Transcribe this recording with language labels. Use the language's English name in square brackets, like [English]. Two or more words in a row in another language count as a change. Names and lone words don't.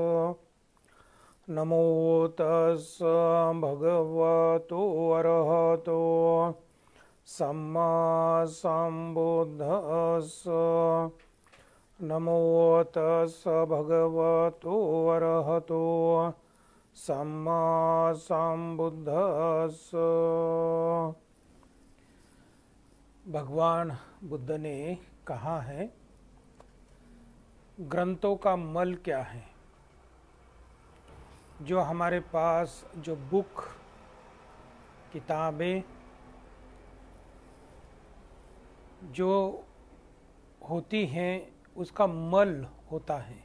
[Pali] नमो तस् भगवतो अरहतो सम्मा सम्बुद्धस्स। नमो तस् भगवतो अरहतो सम्मा सम्बुद्धस्स। [Hindi] भगवान बुद्ध ने कहा है, ग्रंथों का मल क्या है। जो हमारे पास जो बुक किताबें जो होती हैं उसका मल होता है।